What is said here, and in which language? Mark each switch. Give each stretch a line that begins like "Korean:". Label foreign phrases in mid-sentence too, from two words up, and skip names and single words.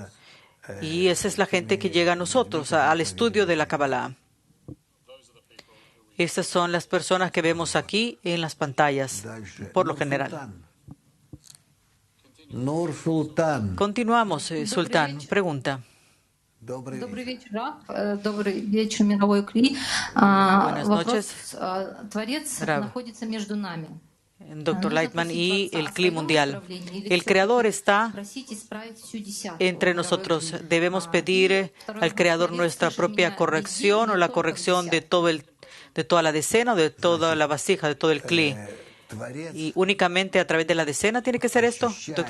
Spanish: Y esa es la gente que llega a nosotros, al estudio de la Kabbalah. Estas son las personas que vemos aquí en las pantallas, por lo general. Continuamos, Sultán. Pregunta.
Russian: Добрый вечер, Раф. Добрый вечер, мировой Кли.
Spanish: Buenas
Russian: Вопрос.
Spanish: noches,
Russian: Творец Рав. находится между нами.
Spanish: Dr. Lightman y el CLI mundial. El Creador está entre nosotros. Debemos pedir al Creador nuestra propia corrección o la corrección de toda la decena o de toda la vasija, de todo el CLI. Y únicamente a través de la decena tiene que ser esto, Dr.